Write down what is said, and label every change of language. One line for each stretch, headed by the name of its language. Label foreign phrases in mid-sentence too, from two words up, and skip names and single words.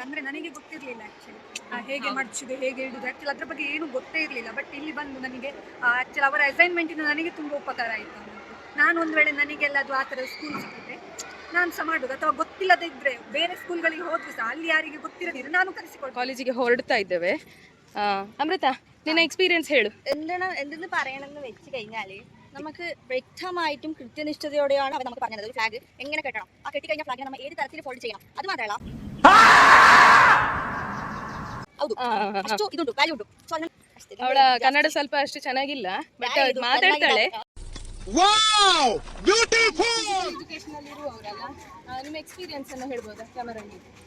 Kannada: ಅಂದರೆ ನನಗೆ ಗೊತ್ತಿರಲಿಲ್ಲ ಆ್ಯಕ್ಚುಲಿ ಹೇಗೆ ಮಡ್ಚುದು ಹೇಗೆ ಇಡುದು, ಆ್ಯಕ್ಚುಲಿ ಅದ್ರ ಬಗ್ಗೆ ಏನು ಗೊತ್ತೇ ಇರಲಿಲ್ಲ. ಬಟ್ ಇಲ್ಲಿ ಬಂದು ನನಗೆ ಆ್ಯಕ್ಚುಲಿ ಅವರ ಅಸೈನ್ಮೆಂಟಿಂದ ನನಗೆ ತುಂಬ ಉಪಕಾರ ಆಯಿತು. ನಾನು ಒಂದು ವೇಳೆ ನನಗೆಲ್ಲ ಅದು ಆ ಥರ ಸ್ಕೂಲ್ ಸಿಕ್ಕಿದ್ರೆ ನಾನು ಸಹ ಮಾಡೋದು, ಅಥವಾ ಗೊತ್ತಿಲ್ಲದೆ ಇದ್ರೆ ಬೇರೆ ಸ್ಕೂಲ್ಗಳಿಗೆ ಹೋದ್ರು ಸಹ ಅಲ್ಲಿ ಯಾರಿಗೆ ಗೊತ್ತಿರದಿದ್ರೆ ನಾನು ಕಲಿಸಿಕೊಡ್ತೀನಿ. ಕಾಲೇಜಿಗೆ ಹೊರಡ್ತಾ ഇದ್ದೇವೆ. അമൃത, ನಿನ್ನ ಎಕ್ಸ್ಪೀರಿಯನ್ಸ್ ಹೇಳು.
Malayalam: എന്തെന്ന് പറയണമെന്ന് വെച്ച് കഴിഞ്ഞാൽ നമുക്ക് വ്യക്തമായിട്ടും കൃത്യനിഷ്ഠതയോടെയാണ് അവർ നമുക്ക് പറഞ്ഞത് ഫ്ലാഗ് എങ്ങനെ കെട്ടണം, ആ കെട്ടിക്കഴിഞ്ഞ ഫ്ലാഗിനെ നമ്മൾ ഏത് തരത്തിൽ ഫോൾഡ് ചെയ്യണം, അത് മാത്രമല്ല
Kannada: ಅಷ್ಟು ಇದುಂಟು ವ್ಯಾಲ್ಯೂ ಉಂಟು. ಅವಳ ಕನ್ನಡ ಸ್ವಲ್ಪ ಅಷ್ಟು ಚೆನ್ನಾಗಿಲ್ಲ, ಬಟ್ ಮಾತಾಡ್ತಾಳೆ. ಎಜುಕೇಶನ್ ಅಲ್ಲಿ ಇರುವವರಲ್ಲ, ನಿಮ್ಮ ಎಕ್ಸ್ಪೀರಿಯನ್ಸ್ ಅನ್ನು ಹೇಳ್ಬೋದಾ ಕ್ಯಾಮರಲ್ಲಿ?